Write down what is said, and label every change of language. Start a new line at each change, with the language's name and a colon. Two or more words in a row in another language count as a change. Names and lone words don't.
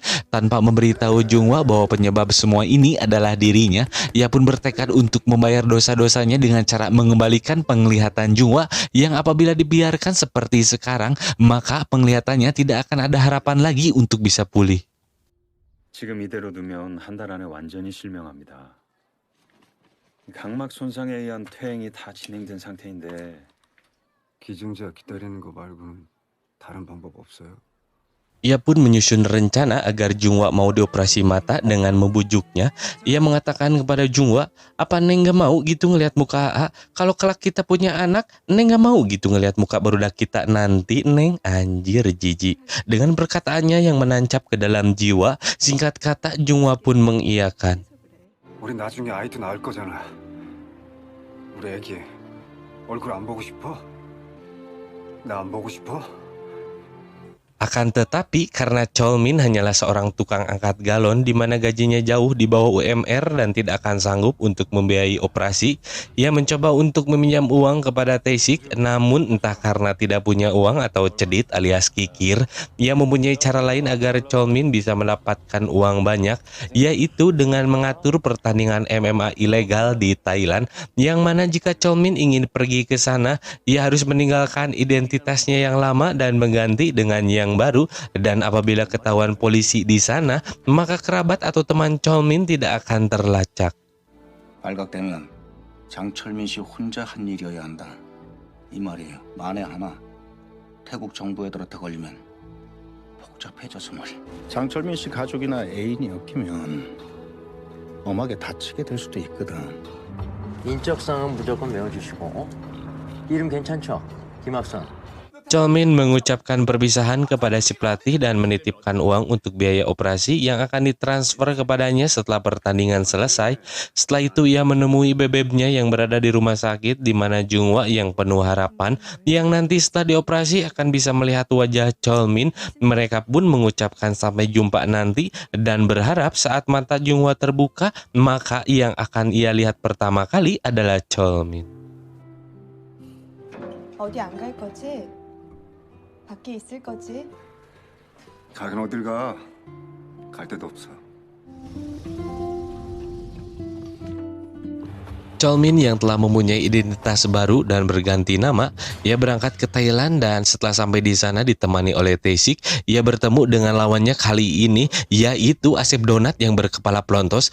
Indonesian: Tanpa memberitahu Junghwa bahwa penyebab semua ini adalah dirinya, ia pun bertekad untuk membayar dosa-dosanya dengan cara mengembalikan penglihatan Junghwa yang apabila dibiarkan seperti sekarang, maka penglihatannya tidak akan ada harapan lagi untuk bisa pulih.
Korean: 지금 이대로 두면 한 달 안에 완전히 실명합니다. 각막 손상에 의한 퇴행이 다 진행된 상태인데 기증자 기다리는 거 말고는 다른 방법 없어요?
Indonesian: Ia pun menyusun rencana agar Junghwa mau dioperasi mata dengan membujuknya. Ia mengatakan kepada Junghwa, apa Neng gak mau gitu ngelihat muka AA? Kalau kelak kita punya anak, Neng gak mau gitu ngelihat muka barudak kita nanti, Neng. Anjir jijik. Dengan perkataannya yang menancap ke dalam jiwa, singkat kata Junghwa pun mengiyakan.
Korean: 우리 나중에 아이도 낳을 거잖아. 우리 애기 얼굴 안 보고 싶어? 나 안 보고 싶어?
Indonesian: Akan tetapi karena Cholmin hanyalah seorang tukang angkat galon di mana gajinya jauh di bawah UMR dan tidak akan sanggup untuk membiayai operasi, ia mencoba untuk meminjam uang kepada Tae-sik. Namun entah karena tidak punya uang atau cedit alias kikir, ia mempunyai cara lain agar Cholmin bisa mendapatkan uang banyak, yaitu dengan mengatur pertandingan MMA ilegal di Thailand, yang mana jika Cholmin ingin pergi ke sana, ia harus meninggalkan identitasnya yang lama dan mengganti dengan yang baru. Dan apabila ketahuan polisi di sana, maka kerabat atau teman Cholmin tidak akan terlacak.
Korean: 발각되면 장철민 씨 혼자 한 일이어야 한다. 이 말이에요. 만에 하나 태국 정부 애들한테 걸리면 복잡해져서 말이야. 장철민 씨 가족이나 애인이 엮이면 엄하게 다치게 될 수도 있거든. 인적사항은 무조건 메워주시고 이름 괜찮죠? 김학선.
Indonesian: Cholmin mengucapkan perpisahan kepada si pelatih dan menitipkan uang untuk biaya operasi yang akan ditransfer kepadanya setelah pertandingan selesai. Setelah itu ia menemui bebebnya yang berada di rumah sakit, di mana Junghwa yang penuh harapan yang nanti setelah dioperasi akan bisa melihat wajah Cholmin. Mereka pun mengucapkan sampai jumpa nanti dan berharap saat mata Junghwa terbuka, maka yang akan ia lihat pertama kali adalah Cholmin.
Korean: 어디 안 갈 거지? 밖에 있을 거지? 가긴 어딜 가? 갈 데도 없어.
Indonesian: Cholmin yang telah mempunyai identitas baru dan berganti nama, ia berangkat ke Thailand dan setelah sampai di sana ditemani oleh Tae-sik, ia bertemu dengan lawannya kali ini, yaitu Asep Donat yang berkepala pelontos.